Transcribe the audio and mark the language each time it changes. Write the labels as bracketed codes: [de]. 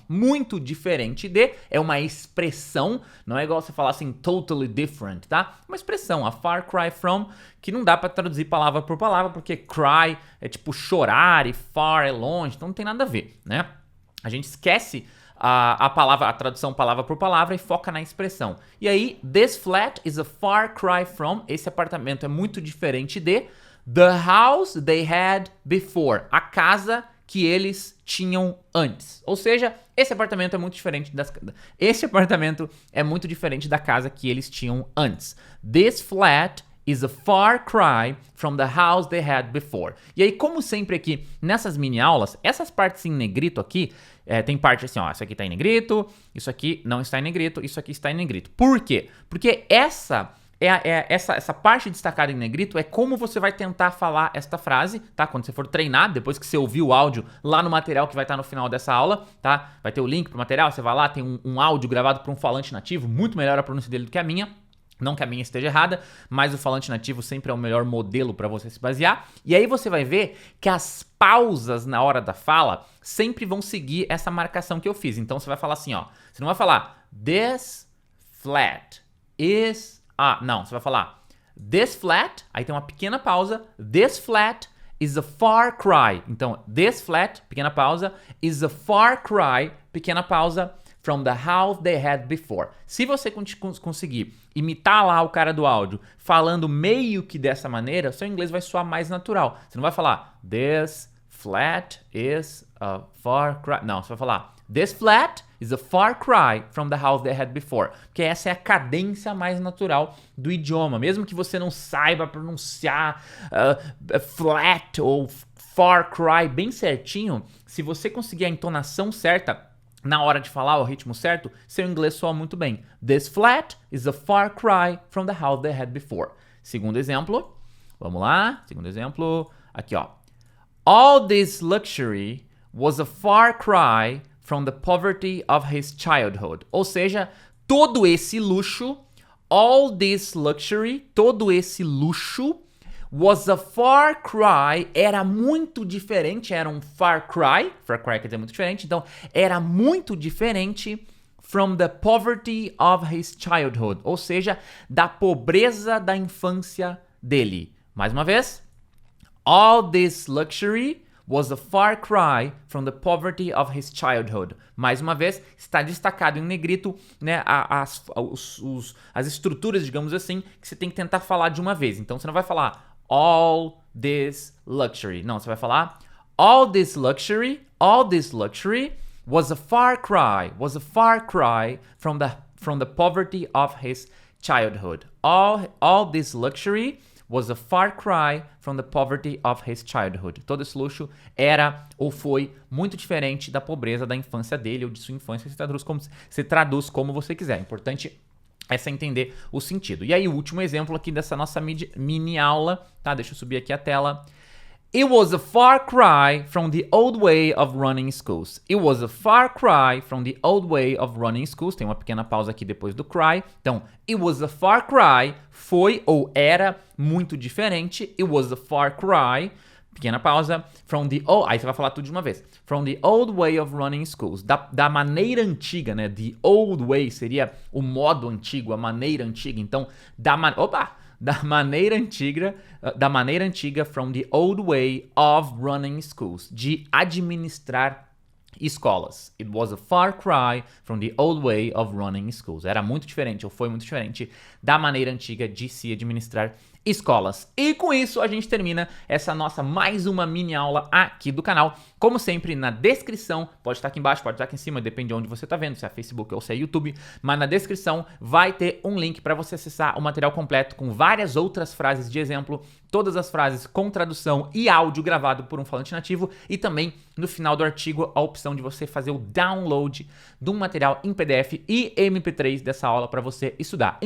[pt] Muito diferente de é uma expressão, não é igual você falar assim, [en] totally different, [pt] tá? Uma expressão, [en] a far cry from, [pt] que não dá pra traduzir palavra por palavra, porque cry é tipo chorar e far é longe, então não tem nada a ver, né? A gente esquece a palavra, a tradução palavra por palavra e foca na expressão. E aí, [en] this flat is a far cry from. [pt] Esse apartamento é muito diferente de [en] the house they had before. [pt] A casa que eles tinham antes. Ou seja, esse apartamento é muito diferente da casa que eles tinham antes. [en] This flat is a far cry from the house they had before. [pt] E aí, como sempre aqui nessas mini aulas, essas partes em negrito aqui, tem parte assim, ó, isso aqui tá em negrito, isso aqui não está em negrito, isso aqui está em negrito. Por quê? Porque essa parte destacada em negrito é como você vai tentar falar esta frase, tá? Quando você for treinar, depois que você ouvir o áudio lá no material que vai estar no final dessa aula, tá? Vai ter o link pro material, você vai lá, tem um áudio gravado por um falante nativo, muito melhor a pronúncia dele do que a minha. Não que a minha esteja errada, mas o falante nativo sempre é o melhor modelo para você se basear. E aí você vai ver que as pausas na hora da fala sempre vão seguir essa marcação que eu fiz. Então você vai falar assim, ó. Você não vai falar [en] this flat is... [pt] não, você vai falar [en] this flat, [pt] aí tem uma pequena pausa. [en] This flat is a far cry. Então, this flat, [pt] pequena pausa, [en] is a far cry, pequena pausa, from the house they had before. [pt] Se você conseguir imitar lá o cara do áudio falando meio que dessa maneira, seu inglês vai soar mais natural. Você não vai falar [en] this flat is a far cry. [pt] Não, você vai falar [en] this flat is a far cry from the house they had before. [pt] Porque essa é a cadência mais natural do idioma. Mesmo que você não saiba pronunciar flat ou far cry bem certinho, se você conseguir a entonação certa na hora de falar o ritmo certo, seu inglês soa muito bem. [en] This flat is a far cry from the house they had before. [pt] Segundo exemplo, vamos lá, segundo exemplo, aqui ó. [en] All this luxury was a far cry from the poverty of his childhood. [pt] Ou seja, todo esse luxo, [en] all this luxury, [pt] todo esse luxo, [en] was a far cry, [pt] era muito diferente, era um far cry quer dizer muito diferente, então era muito diferente [en] from the poverty of his childhood, [pt] ou seja, da pobreza da infância dele. Mais uma vez, [en] all this luxury was a far cry from the poverty of his childhood. [pt] Mais uma vez, está destacado em negrito, né, as estruturas, digamos assim, que você tem que tentar falar de uma vez. Então você não vai falar [en] all this luxury. [pt] Não, você vai falar [en] all this luxury was a far cry from the poverty of his childhood. All this luxury was a far cry from the poverty of his childhood. [pt] Todo esse luxo era ou foi muito diferente da pobreza da infância dele ou de sua infância. Se traduz como você quiser. Importante é você entender o sentido. E aí, o último exemplo aqui dessa nossa mini aula, tá? Deixa eu subir aqui a tela. [en] It was a far cry from the old way of running schools. It was a far cry from the old way of running schools. [pt] Tem uma pequena pausa aqui depois do cry. Então, [en] it was a far cry, [pt] foi ou era muito diferente. [en] It was a far cry, [pt] pequena pausa, [en] from the old... [pt] Aí você vai falar tudo de uma vez. [en] From the old way of running schools. [pt] Da maneira antiga, né? [en] The old way [pt] seria o modo antigo, a maneira antiga. Então, da maneira antiga, [en] from the old way of running schools, [pt] de administrar escolas. [en] It was a far cry from the old way of running schools. [pt] Era muito diferente, ou foi muito diferente, da maneira antiga de se administrar escolas. E com isso a gente termina essa nossa mais uma mini aula aqui do canal. Como sempre, na descrição, pode estar aqui embaixo, pode estar aqui em cima, depende de onde você está vendo, se é Facebook ou se é YouTube, mas na descrição vai ter um link para você acessar o material completo com várias outras frases de exemplo, todas as frases com tradução e áudio gravado por um falante nativo, e também no final do artigo a opção de você fazer o download de um material em PDF e MP3 dessa aula para você estudar.